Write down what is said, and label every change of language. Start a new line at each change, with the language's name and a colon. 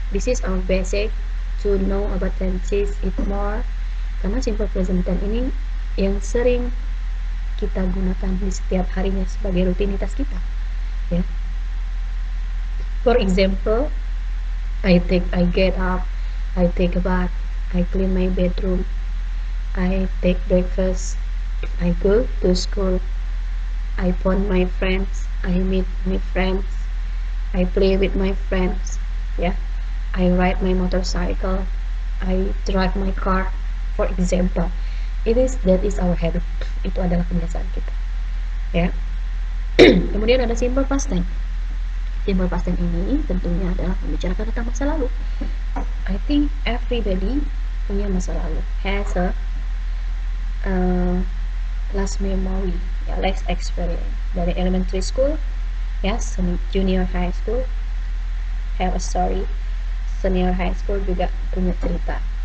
English: This is our basic to know about tenses it more.
Indonesian: Karena simple present tense ini yang sering kita gunakan di setiap harinya sebagai rutinitas kita. Ya.
English: For example, I get up, I take a bath, I clean my bedroom, I take breakfast, I go to school, I phone my friends, I meet my friends, I play with my friends, ya. I ride my motorcycle, I drive my car, for example. That is our habit.
Indonesian: Itu adalah kebiasaan kita, ya. Kemudian ada simple past tense. Simple past tense ini tentunya adalah membicarakan tentang masa lalu.
English: I think everybody
Indonesian: punya masa lalu,
English: has a last memory, ya, last experience dari elementary school, ya, junior high school have a story, senior high school
Indonesian: juga punya cerita.